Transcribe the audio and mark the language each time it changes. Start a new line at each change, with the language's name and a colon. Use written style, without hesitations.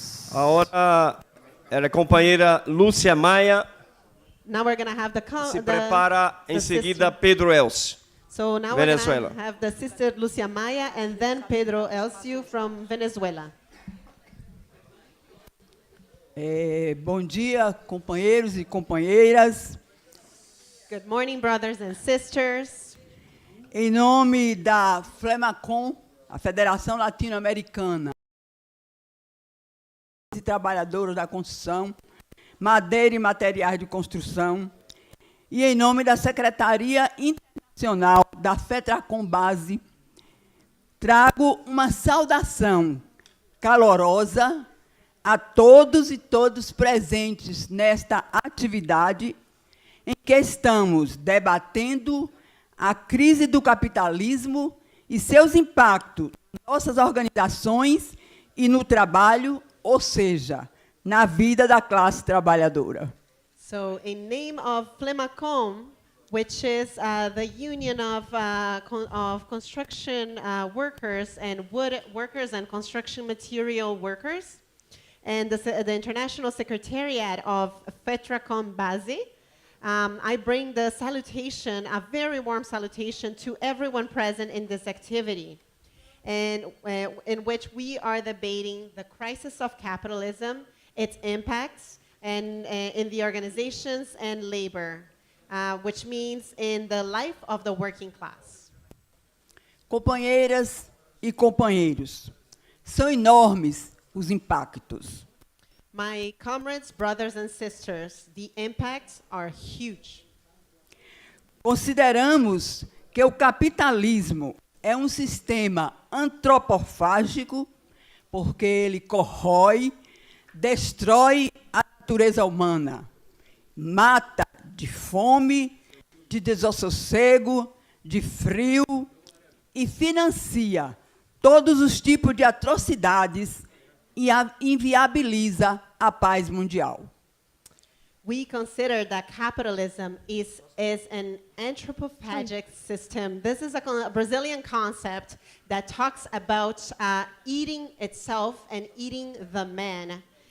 Portuguese: Agora, a companheira Lúcia Maia
English: Now we're going to have
Portuguese: se prepara em seguida Pedro Elcio,
English: So now
Portuguese: Venezuela.
English: we're going to have the sister Lucia Maya and then Pedro Elcio from Venezuela.
Portuguese: Bom dia, companheiros e companheiras.
English: Good morning, brothers and sisters.
Portuguese: Em nome da FLEMACOM, a Federação Latino-Americana, trabalhadoras da construção, madeira e materiais de construção, e em nome da Secretaria Internacional da FETRACOM Base, trago uma saudação calorosa a todos e todas presentes nesta atividade em que estamos debatendo a crise do capitalismo e seus impactos em nossas organizações e no trabalho, ou seja, na vida da classe trabalhadora.
English: So, in name of FLEMACOM, which is the union of construction workers and wood workers and construction material workers, and the International Secretariat of FETRACOM Base, I bring the salutation, a very warm salutation to everyone present in this activity, and in which we are debating the crisis of capitalism, its impacts, and in the organizations and labor, which means in the life of the working class.
Portuguese: Companheiras e companheiros, são enormes os impactos.
English: My comrades, brothers and sisters, the impacts are huge.
Portuguese: Consideramos que o capitalismo é um sistema antropofágico porque ele corrói, destrói a natureza humana, mata de fome, de desassossego, de frio e financia todos os tipos de atrocidades e inviabiliza a paz mundial.
English: We consider that capitalism is an anthropophagic system. This is a Brazilian concept that talks about eating itself and eating the man.